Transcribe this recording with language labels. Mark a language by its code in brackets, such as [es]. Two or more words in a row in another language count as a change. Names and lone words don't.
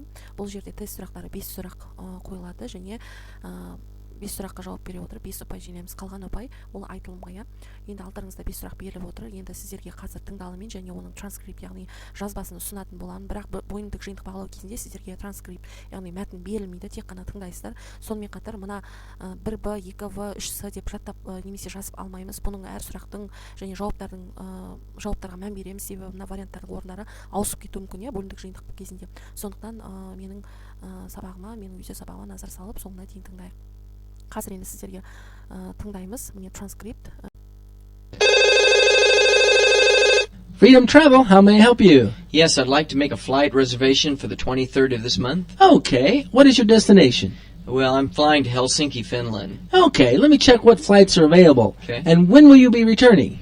[kk] Бұл жерде тест сұрақтары 5 сұрақ қойылады және 5 сұраққа жауап бере отырып 5 ұпай жинаймыз. Қалған ұпай ол айтылымға. Енді алдарыңызда 5 сұрақ беріліп отыр. Енді сіздерге қазір тыңдалыммен және оның транскрипт, яғни жазбасын ұсынатын боламын. Бірақ бөлімдік жиынтық бағалау кезінде сіздерге транскрипт, яғни мәтін берілмейді, тек қана тыңдайсыздар. Сонымен қатар мына 1В, 2В, 3С деп жаттап немесе жазып алмаймыз. Бұның әр сұрақтың және жауаптарға мән береміз, себебі мына варианттардың орындары ауысып кетуі мүмкін, бөлімдік жиынтық кезінде. Сондықтан менің сабағыма, менің видео сабағыма назар салып, соңына дейін тыңдайық. Қазір енді сіздерге тыңдаймыз. Міне транскрипт. [en] Freedom Travel, how may I help you? Yes, I'd like to make a flight reservation for the 23rd of this month. Okay, what is your destination? Well, I'm flying to Helsinki, Finland. Okay, let me check what flights are available. Okay. And when will you be returning?